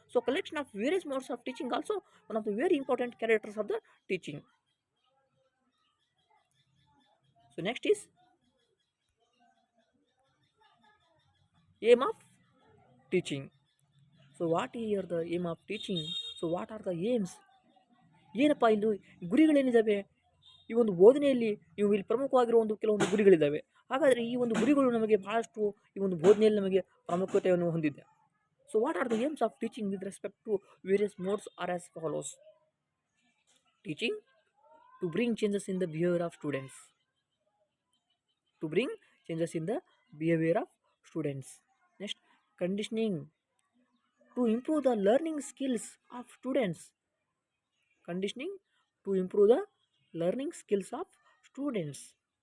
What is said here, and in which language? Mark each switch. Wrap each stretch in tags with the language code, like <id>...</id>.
<en>So collection of various modes of teaching also one of the very important characters of the teaching. So next is aim of teaching. So what is here the aim of teaching? So what are the aims?</en> <kn>ಏನಪ್ಪ ಇಲ್ಲಿ ಗುರಿಗಳೇನಿದ್ದಾವೆ ಈ ಒಂದು ಬೋಧನೆಯಲ್ಲಿ ಇವು ಇಲ್ಲಿ ಪ್ರಮುಖವಾಗಿರುವ ಒಂದು ಕೆಲವೊಂದು ಗುರಿಗಳಿದ್ದಾವೆ. ಹಾಗಾದರೆ ಈ ಒಂದು ಗುರಿಗಳು ನಮಗೆ ಬಹಳಷ್ಟು ಈ ಒಂದು ಬೋಧನೆಯಲ್ಲಿ ನಮಗೆ ಪ್ರಾಮುಖ್ಯತೆಯನ್ನು ಹೊಂದಿದೆ.</kn> <en>So what are the aims of teaching with respect to various modes are as follows. Teaching to bring changes in the behaviour of students. To bring changes in the behavior of students. Next, conditioning to improve the learning skills of students. Conditioning to improve the learning skills of students.</en>